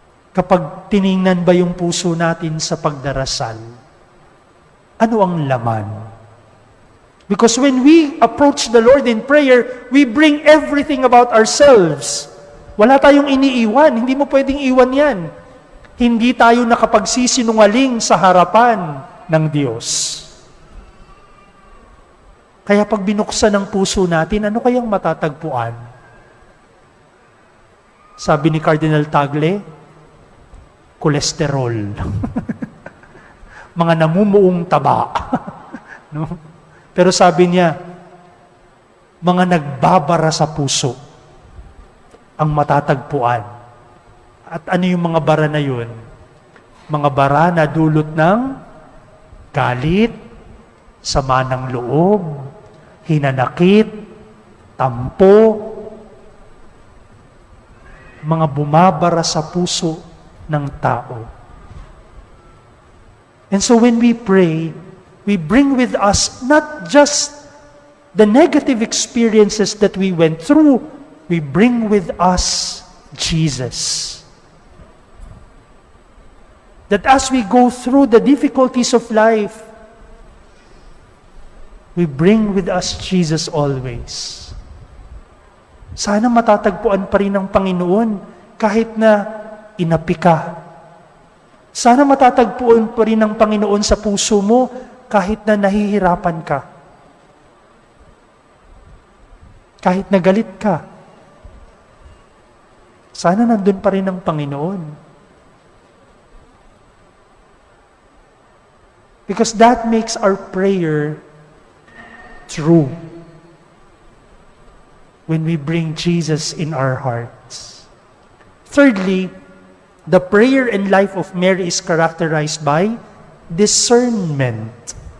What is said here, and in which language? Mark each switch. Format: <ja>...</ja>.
<tl>Kapag tiningnan ba yung puso natin sa pagdarasal, ano ang laman?</tl> <en>Because when we approach the Lord in prayer, we bring everything about ourselves.</en> <tl>Wala tayong iniiwan. Hindi mo pwedeng iwan yan. Hindi tayo nakapagsisinungaling sa harapan ng Diyos. Kaya pag binuksan ang puso natin, ano kayang matatagpuan? Sabi ni Cardinal Tagle, kolesterol. Mga namumuong taba. No? Pero sabi niya, mga nagbabara sa puso ang matatagpuan. At ano yung mga bara na yun? Mga bara na dulot ng galit, sama ng loob, hinanakit, tampo, mga bumabara sa puso ng tao.</tl> <en>And so when we pray, we bring with us not just the negative experiences that we went through, we bring with us Jesus. That as we go through the difficulties of life, we bring with us Jesus always.</en> <tl>Sana matatagpuan pa rin ng Panginoon kahit na inapi ka. Sana matatagpuan pa rin ng Panginoon sa puso mo kahit na nahihirapan ka. Kahit na galit ka. Sana nandun pa rin ang Panginoon.</tl> <en>Because that makes our prayer true. When we bring Jesus in our hearts. Thirdly, the prayer and life of Mary is characterized by discernment.</en>